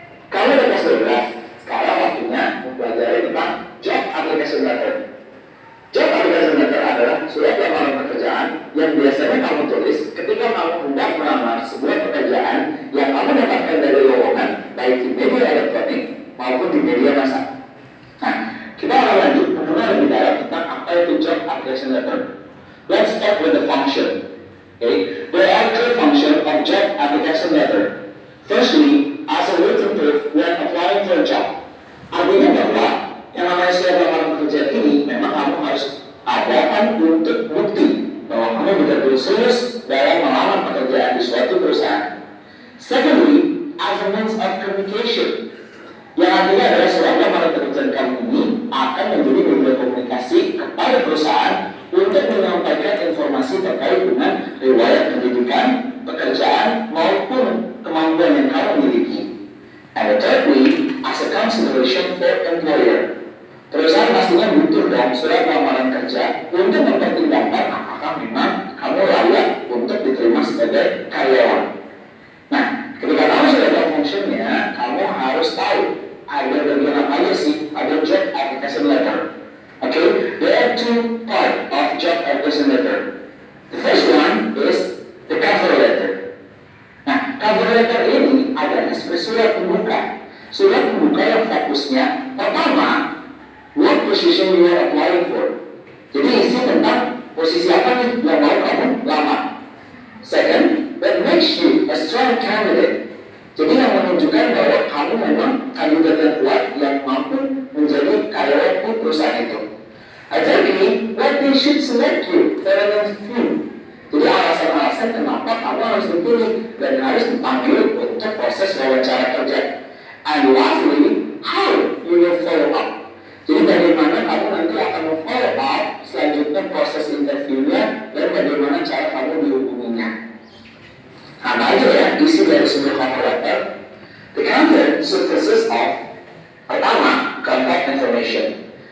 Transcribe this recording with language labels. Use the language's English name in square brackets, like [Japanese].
[Indonesian] Kamu udah kelas 12, sekarang waktunya mempelajari tentang Job Application Letter. Job Application Letter adalah surat lamaran pekerjaan yang biasanya kamu tulis ketika kamu hendak melamar sebuah pekerjaan yang kamu dapatkan dari lowongan, baik di media elektronik maupun di media massa. Nah, kita akan lanjut mengenal lebih dalam tentang apa itu Job Application Letter. [English] Let's start with the function. Okay, there are three functions of job application letter. Firstly, as a written proof when applying for a job. [Indonesian] Artinya bahwa yang namanya surat lamaran pekerjaan ini memang kamu harus adakan untuk bukti bahwa kamu betul-betul serius dalam melamar pekerjaan di suatu perusahaan. [English] Secondly, as a means of communication. [Indonesian] Yang artinya adalah surat lamaran pekerjaan kamu ini akan menjadi media komunikasi kepada perusahaan untuk menyampaikan informasi terkait dengan riwayat pendidikan, pekerjaan, maupun kemampuan yang kamu miliki. [English] And thirdly, as a consideration for employer. [Indonesian] Perusahaan pastinya butuh dong surat lamaran kerja untuk mempertimbangkan apakah memang kamu layak untuk diterima sebagai karyawan. Nah, ketika kamu sudah tahu fungsinya, kamu harus tahu ada bagian apa aja sih ada job application letter. [English] Okay, there are two parts of job application letter. The first one is the cover letter. [Indonesian] Nah, cover letter ini adalah sebagai surat pembuka. Surat pembuka yang fokusnya pertama, [English] what position you are applying for. [Indonesian] Jadi isi tentang posisi apa nih yang mau kamu lamar. [English] Second, that makes you a strong candidate. [Indonesian] Jadi yang menunjukkan bahwa kamu memang kandidat yang kuat yang mampu menjadi karyawan di perusahaan itu. [English] Thirdly, why they should select you for an interview. [Indonesian] Jadi alasan-alasan kenapa kamu harus dipilih dan harus dipanggil untuk proses wawancara kerja. [English] And lastly, how you will follow up. [Indonesian] Jadi bagaimana kamu nanti akan follow up selanjutnya proses interviewnya dan bagaimana cara kamu dihubunginya. Apa aja ya isi dari sebuah cover letter? [English] The content should consist of [Indonesian] pertama, [English] contact information.